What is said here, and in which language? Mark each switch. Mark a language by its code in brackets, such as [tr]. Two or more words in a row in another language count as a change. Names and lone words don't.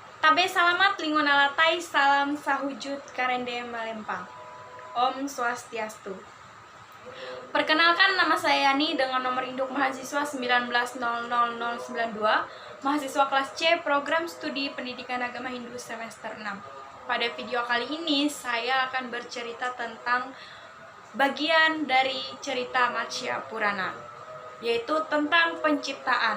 [ban] Sabe salamat lingonalatai salam sahujud karende malempang. Om Swastiastu. [id] Perkenalkan, nama saya Yani dengan nomor induk mahasiswa 1900092, mahasiswa kelas C program studi pendidikan agama Hindu semester 6. Pada video kali ini saya akan bercerita tentang bagian dari cerita Matsya Purana, yaitu tentang penciptaan.